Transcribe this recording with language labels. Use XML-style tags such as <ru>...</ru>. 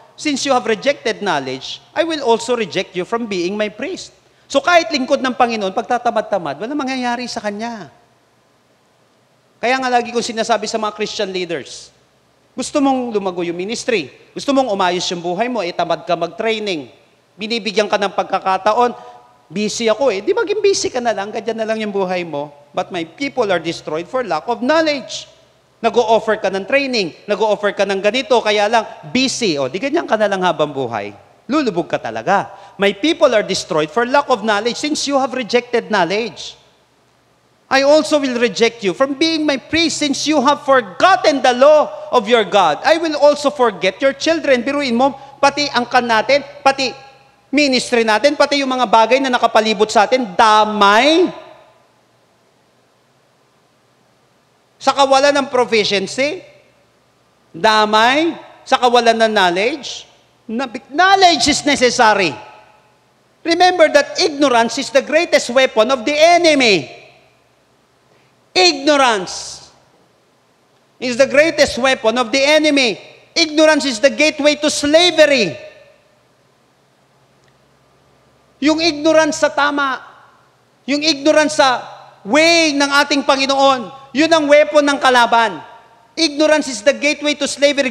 <en>Since you have rejected knowledge, I will also reject you from being my priest.</en> <tl>So kahit lingkod ng Panginoon, pagtatamad-tamad, wala mangyayari sa kanya. Kaya nga lagi kong sinasabi sa mga Christian leaders, gusto mong lumago yung ministry, gusto mong umayos yung buhay mo, tamad ka mag-training, binibigyan ka ng pagkakataon, busy ako di maging busy ka na lang, ganyan na lang yung buhay mo,</tl> <en>but my people are destroyed for lack of knowledge.</en> <tl>Nag-o-offer ka ng training, nag-o-offer ka ng ganito, kaya lang busy, di ganyan ka na lang habang buhay. Lulubog ka talaga.</tl> <en>My people are destroyed for lack of knowledge since you have rejected knowledge. I also will reject you from being my priest since you have forgotten the law of your God. I will also forget your children.</en> <tl>Biruin mo, pati angkan natin, pati ministry natin, pati yung mga bagay na nakapalibot sa atin, damay. Sa kawalan ng proficiency? Damay? Sa kawalan ng knowledge?</tl> <en>Knowledge is necessary. Remember that ignorance is the greatest weapon of the enemy. Ignorance is the greatest weapon of the enemy. Ignorance is the gateway to slavery.</en> <tl>Yung ignorance sa tama, yung ignorance sa way ng ating Panginoon, yun ang weapon ng kalaban.</tl> <en>Ignorance is the gateway to slavery.</en>